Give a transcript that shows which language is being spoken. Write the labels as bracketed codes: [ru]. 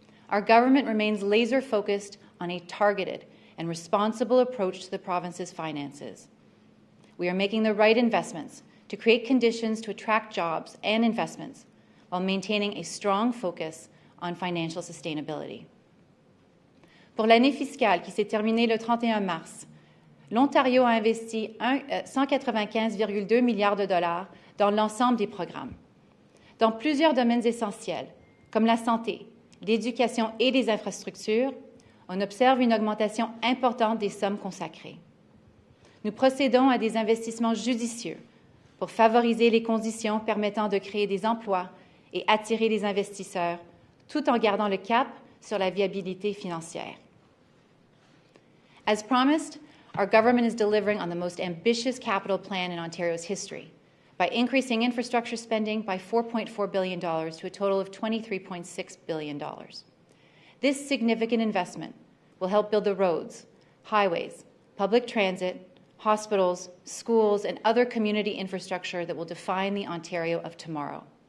[en] Our government remains laser-focused on a targeted and responsible approach to the province's finances. We are making the right investments to create conditions to attract jobs and investments while maintaining a strong focus on financial sustainability. [fr] Pour l'année fiscale qui s'est terminée le 31 mars, l'Ontario a investi 195,2 milliards de dollars dans l'ensemble des programmes. Dans plusieurs domaines essentiels, comme la santé, l'éducation et les infrastructures, on observe une augmentation importante des sommes consacrées. Nous procédons à des investissements judicieux pour favoriser les conditions permettant de créer des emplois et attirer les investisseurs, tout en gardant le cap sur la viabilité financière. [en] As promised, our government is delivering on the most ambitious capital plan in Ontario's history by increasing infrastructure spending by $4.4 billion to a total of $23.6 billion. This significant investment will help build the roads, highways, public transit, hospitals, schools, and other community infrastructure that will define the Ontario of tomorrow.